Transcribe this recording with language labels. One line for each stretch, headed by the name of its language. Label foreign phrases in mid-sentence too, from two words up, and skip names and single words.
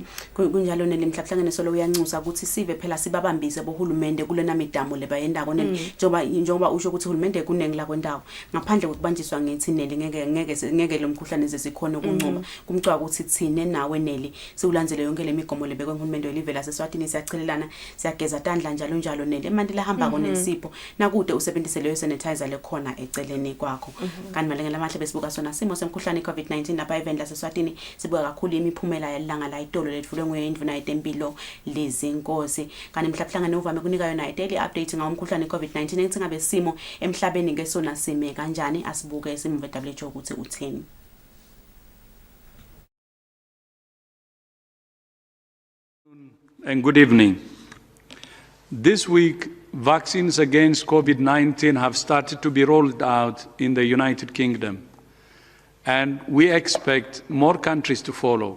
Swati: Kunjalo nelimhlabhlangene solo uyanxusa ukuthi sive phela sibabambise bohulumende kulena midamo lebayendako njengoba usho ukuthi uhulumende kunengi la kwendawo ngaphandle kokubanjiswa ngethi neli ngeke lo mkhuhlane zesikhona ukunqoba kumcwa ukuthi thine nawe neli siulandzele yonke lemigomo lebekwe nguhulumende welive laseSwatini, siyachelelana siyageza tandla njalo neli emandila hamba konesipho nakude usebenzise sanitizer lekhona eceleni kwakho. Kanti malenge lamahle besibuka sona simo semkhuhlane i-COVID-19 lapha event laseSwatini sibuka kakhulu imiphumela yelanga la itolo letfulwe nguye Empilo lezinkosi. Kanti mhlabhlangene uvame kunika yona
English: daily update
Swati: ngawo umkhuhlane i-COVID-19 engithi ngabe simo emhlabeni ngesona sime kanjani, asibuke isimo WHO ukuthi uthini.
English: And good evening. This week, vaccines against COVID-19 have started to be rolled out in the United Kingdom, and we expect more countries to follow.